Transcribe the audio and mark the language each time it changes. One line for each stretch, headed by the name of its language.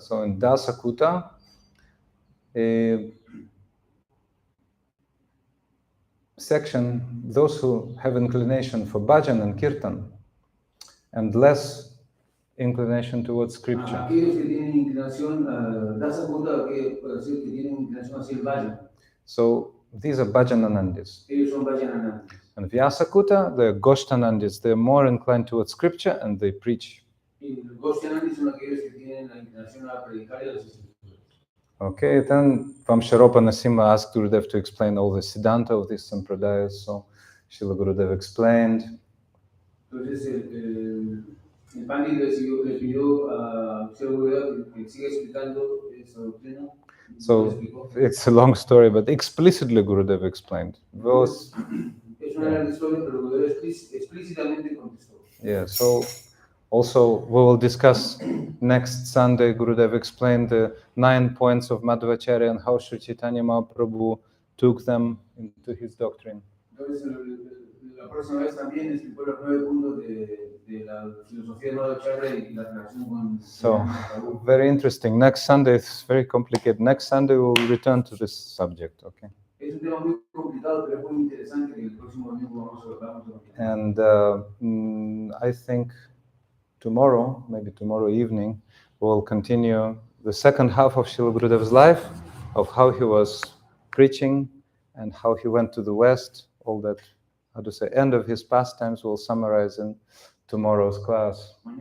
English: So in Dasakuta, section, those who have inclination for bhajan and kirtan, and less inclination towards scripture.
Spanish: Aquellos que tienen inclinación, Dasakuta, que tienen inclinación hacia el bhajan.
English: So these are bhajananandis.
Spanish: Ellos son bhajananandis.
English: And Vyasa-puja, they're Goshtanandis. They're more inclined towards scripture and they preach.
Spanish: Y los Goshtanandis son aquellos que tienen la inclinación a predicar y a las escrituras.
English: Okay, then Vamsharopa Nasimha asked Gurudev to explain all the siddhanta of these sampradayas. So Srila Gurudev explained.
Spanish: Entonces el Pandit le pidió a Srila Gurudeva que siga explicando esa doctrina.
English: So it's a long story, but explicitly Gurudev explained.
Spanish: Es una larga historia, pero Gurudeva explícitamente contestó.
English: Yeah, so also we will discuss next Sunday. Gurudev explained the 9 points of Madhvacharya and how Sri Chaitanya Mahaprabhu took them into his doctrine.
Spanish: Entonces la próxima vez también explicó los 9 puntos de la filosofía de Madhvacharya y la relación con.
English: So very interesting. Next Sunday it's very complicated. Next Sunday we will return to this subject. Okay.
Spanish: Es un tema muy complicado, pero es muy interesante que el próximo domingo vamos a
English: And I think tomorrow, maybe tomorrow evening, we'll continue the second half of Srila Gurudev's life, of how he was preaching and how he went to the West. All that, how to say, end of his pastimes we'll summarize in tomorrow's class.